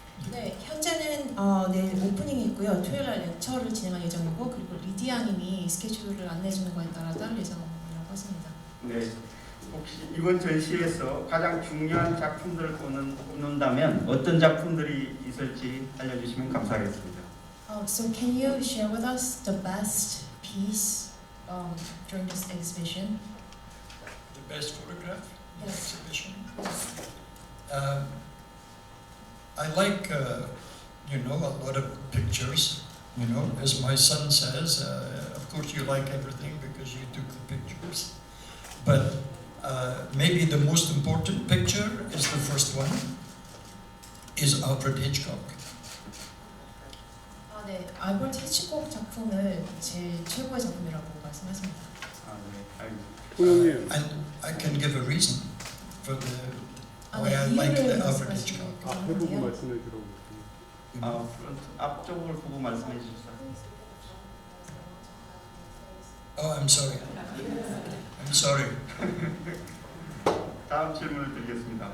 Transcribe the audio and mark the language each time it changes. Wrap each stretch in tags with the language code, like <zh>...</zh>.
<ko>네, 현재는 내일 오프닝이 있고요. 토요일 날 렉처를 진행할 예정이고, 그리고 리디아님이 스케줄을 안내해주는 거에 따라 따를 예정이라고 하십니다. 네, 혹시 이번 전시에서 가장 중요한 작품들을 꼽는다면 어떤 작품들이 있을지 알려주시면 감사하겠습니다.</ko> <en>So can you share with us the best piece during this exhibition? The best photograph in the Yes. exhibition. Yes. I like, a lot of pictures. As my son says, of course you like everything because you took the pictures. But maybe the most important picture is the first one, is Alfred Hitchcock.</en> <ko>네, 알버트 히치콕 작품을 제 최고의 작품이라고 말씀하십니다. 네, 고영님.</ko> <en>And I can give a reason for the why</en> <ko>네,</ko> <en>I like the</en> <ko>이유를</ko> <en>Alfred</en> <ko>말씀하시고</ko> <en>Hitchcock.</en> <ko>앞에 보고 말씀해 주라고. 프론트 앞쪽을 보고 말씀해 주십시오.</ko> <en>Oh, I'm sorry. I'm sorry.</en> <ko>다음 질문을 드리겠습니다.</ko>